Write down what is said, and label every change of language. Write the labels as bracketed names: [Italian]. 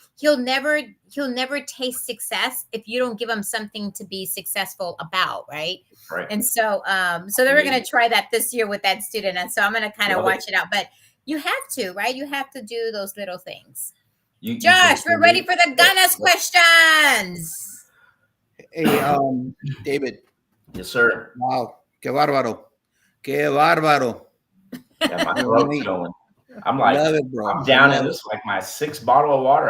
[English] he'll never taste success if you don't give him something to be successful about, right? Right. And so so then we're going to try that this year with that student, and so I'm going to kind of watch it out. But you have to, right? You have to do those little things. Josh, we're ready for the Ganas questions. Hey, David. Yes, sir. [Spanish] Wow, qué bárbaro, qué bárbaro. [English] Yeah, my throat's going. I'm like, love it, bro. I'm down in this like my 6th bottle of water.